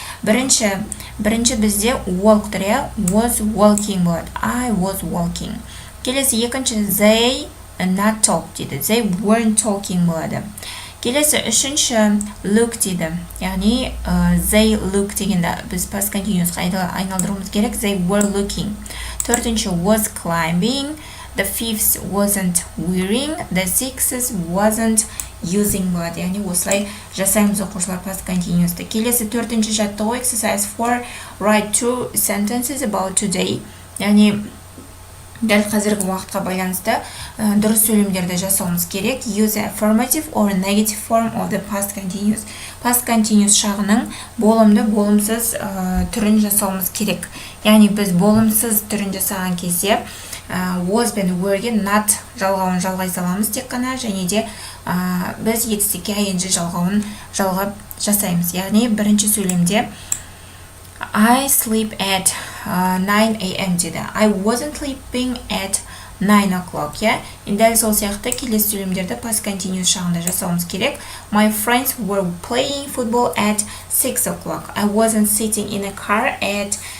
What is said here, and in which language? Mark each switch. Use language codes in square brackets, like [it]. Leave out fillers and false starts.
[kk] Бірінші бізде [en] walk was walking [kk] болады. [en] I was walking. [kk] Келесі екінші, [en] they not talk [kk] дейді. [en] They weren't talking [kk] болады. Келесі үшінші, look дейді. Яғни they look дегенде біз past continuous'қа айналдыруымыз керек. [en] They were looking. [kk] Төртінші, [en] was climbing. The fifth, wasn't wearing. The sixth, wasn't using [kk] болады. Яғни осылай жасаймыз оқушылар past continuous'ты. Келесі төртінші жаттығу [en] exercise 4. Write 2 sentences about today. [kk] Яғни дәл қазіргі уақытқа байланысты дұрыс сөйлемдерді жасауымыз керек. [en] Use affirmative or negative form of the past continuous. [kk] Past continuous шағының болымды, болымсыз түрін жасауымыз керек. Яғни біз болымсыз түрін жасаған кезде was бен were'ге not жалғауын жалғай саламыз тек қана, және де біз етістікке ing жалғап жасаймыз. Яғни бірінші сөйлемде [en] I sleep at 9 a.m. [kk] деді. [en] I wasn't sleeping at 9 o'clock. [kk] Дәл сол сияқты келесі сөйлемдерді past continuous шағында жасауымыз керек. [en] My friends were playing football at 6 o'clock. I wasn't sitting in a car at